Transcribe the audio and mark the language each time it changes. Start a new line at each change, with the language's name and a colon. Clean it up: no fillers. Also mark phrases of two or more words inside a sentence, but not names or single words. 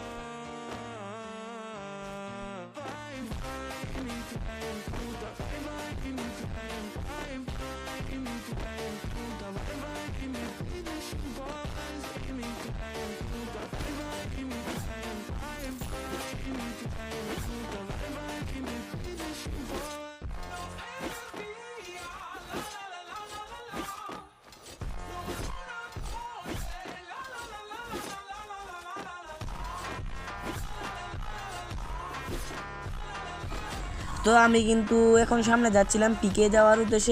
Portuguese: Vai, me trai, puta, vai, me trai, vai, me trai, puta, vai, me deixa em voz, me trai, puta, vai, me trai, vai, me trai, puta, vai, me deixa em voz.
Bangla: তো আমি কিন্তু এখন সামনে যাচ্ছিলাম পিকে যাওয়ার উদ্দেশ্যে।